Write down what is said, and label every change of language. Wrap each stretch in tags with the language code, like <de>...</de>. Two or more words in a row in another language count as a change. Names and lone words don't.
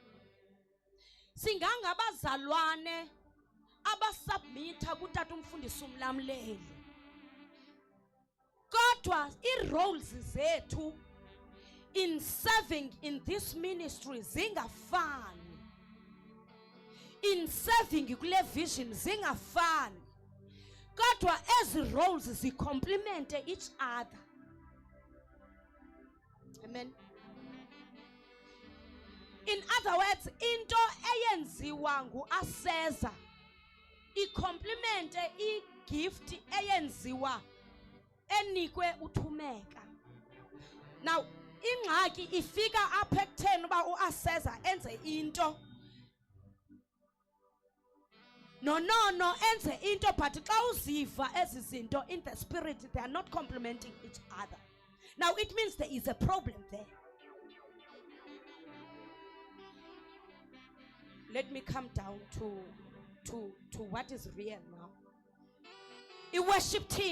<xh>Singangabazalwane abasubmitha kutata umfundisi umlamleli kodwa iroles zethu</xh> <en>in serving in this ministry</en> <xh>zingafani.</xh> <en>In serving</en> <xh>kule vision zingafani kodwa ezi roles zicomplement</xh> <en>each other. Amen. In other words,</en> <xh>into eyenziwa nguAseza icomplement igift eyenziwa enikwe uThumeka. Now ingxaki ifika apha ekutheni uba uAseza enze into no enze into but xa uziva ezi zinto</xh> <en>in the spirit they are not complementing each other. Now it means there is a problem there. Let me come down to what is real now. A worship team.</en>